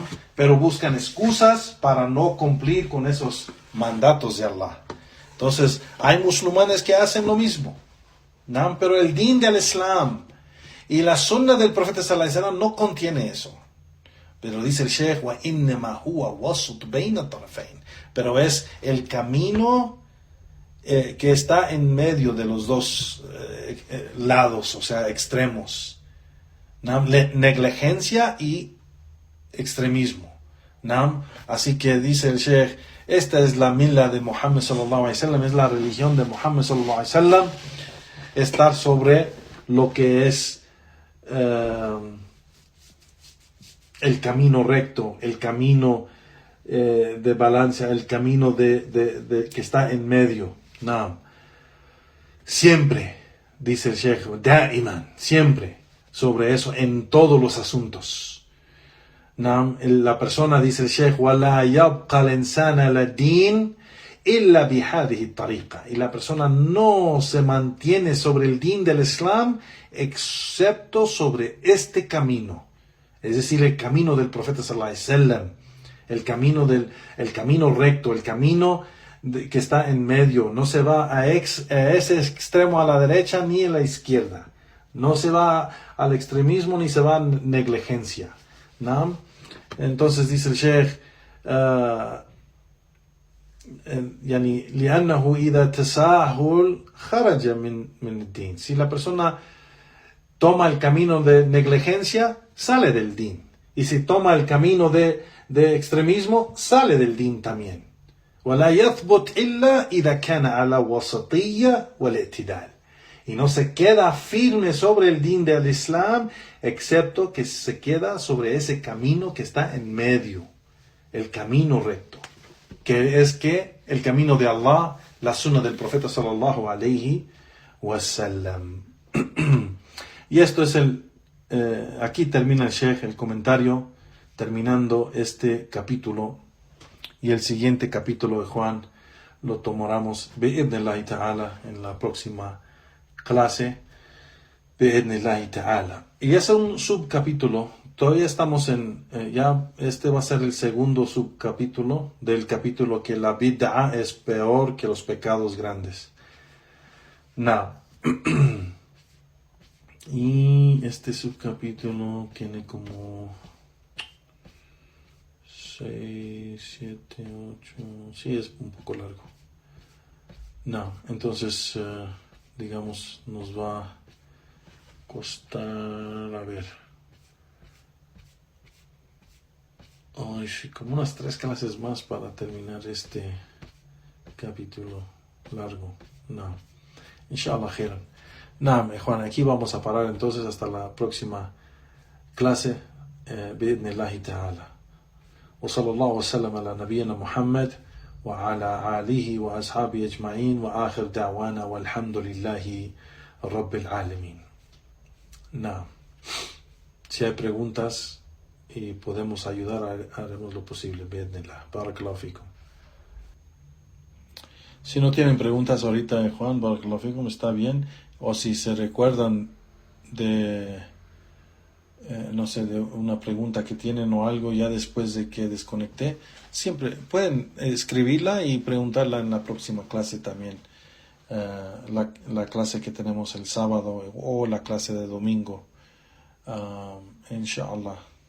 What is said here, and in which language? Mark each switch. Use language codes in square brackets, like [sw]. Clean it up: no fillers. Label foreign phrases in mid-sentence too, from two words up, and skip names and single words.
[es] Pero buscan excusas para no cumplir con esos mandatos de Allah. Entonces hay musulmanes que hacen lo mismo, ¿no? Pero el din del Islam y la sunna del profeta [ar] صلى الله عليه وسلم [es] no contiene eso. Pero dice el Sheikh, [ar] وَإِنَّمَا هُوَ وَسُطْ بَيْنَ الطَّرَفَيْنِ. [es] Pero es el camino que está en medio de los dos lados, o sea, extremos, ¿no? Negligencia y extremismo, ¿no? Así que dice el Sheikh, esta es la milla de Muhammad [ar] صلى الله عليه وسلم, [es] es la religión de Muhammad [ar] صلى الله عليه وسلم, [es] estar sobre lo que es el camino recto, el camino de balanza, el camino que está en medio. No. Siempre, dice el Sheikh, da'iman, siempre sobre eso en todos los asuntos. No. La persona, dice el Sheikh, [ar] وَلَا يَبْقَى الْإِنسَانَ لَدِينٍ إِلَّا بِهَذِهِ الطَّرِيقَةِ. [es] Y la persona no se mantiene sobre el din del Islam excepto sobre este camino, es decir, el camino del profeta [ar] صلى الله عليه وسلم, [es] el camino recto, el camino que está en medio. No se va a ese extremo a la derecha ni a la izquierda, no se va al extremismo ni se va a negligencia, ¿no? Entonces dice el Sheikh, [ar] لأنه إذا تساهل خرج من الدين. [es] Si la persona toma el camino de negligencia, sale del din. Y si toma el camino de extremismo, sale del din también. [ar] ولا يثبت إلا إذا كان على وسطية والاعتدال. [es] y no se queda firme sobre el din del Islam, excepto que se queda sobre ese camino que está en medio, el camino recto, que es que el camino de Allah, la sunna del profeta [ar] صلى الله عليه وسلم. [es] Y esto es aquí termina el Sheikh el comentario, terminando este capítulo, y el siguiente capítulo de Juan lo tomaremos [ar] بإذن الله تعالى [es] en la próxima clase, [ar] بإذن الله تعالى. [es] Y es un subcapítulo, todavía estamos ya este va a ser el segundo subcapítulo del capítulo que la bid'a es peor que los pecados grandes. Y este subcapítulo tiene como 6, 7, 8... Sí, es un poco largo. Entonces, digamos, nos va a costar... A ver... sí, como unas 3 clases más para terminar este capítulo largo. [ar] إن شاء الله خيرا. [es] Juan, aquí vamos a parar entonces hasta la próxima clase. [ar] بإذن الله تعالى. وصلى الله وسلم على نبينا محمد وعلى آله وأصحابه أجمعين وآخر دعوانا والحمد لله رب العالمين. [es] Si hay preguntas y podemos ayudar, haremos lo posible. [ar] بإذن الله. بارك الله فيكم. [es] Si no tienen preguntas ahorita, Juan, [ar] بارك الله فيكم, [es] está bien. O si se recuerdan de no sé, de una pregunta que tienen o algo ya después de que desconecté, siempre pueden escribirla y preguntarla en la próxima clase también, la clase que tenemos el sábado o la clase de domingo, inshallah.